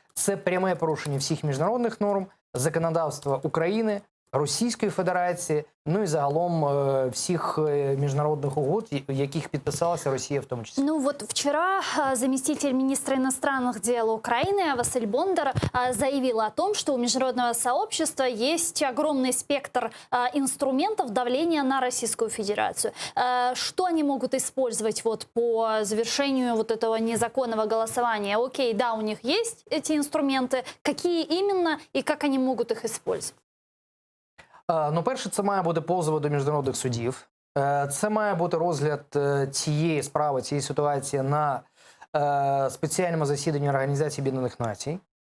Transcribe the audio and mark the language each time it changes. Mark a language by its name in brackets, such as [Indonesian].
[Ukrainian] Це пряме порушення всіх міжнародних норм, законодавства України, Російської Федерації, і загалом всіх международных угод, яких підписалася Росія [Russian] в том числе. Вчера заместитель министра иностранных дел Украины Василь Бондар заявил о том, что у международного сообщества есть огромный спектр инструментов давления на Российскую Федерацию. Что они могут использовать по завершению этого незаконного голосования? Окей, да, у них есть эти инструменты. Какие именно и как они могут их использовать? [Ukrainian] Перше, це має бути позови до міжнародних судів. Це має бути розгляд цієї справи, цієї ситуації на спеціальному засіданні Організації Об'єднаних Націй.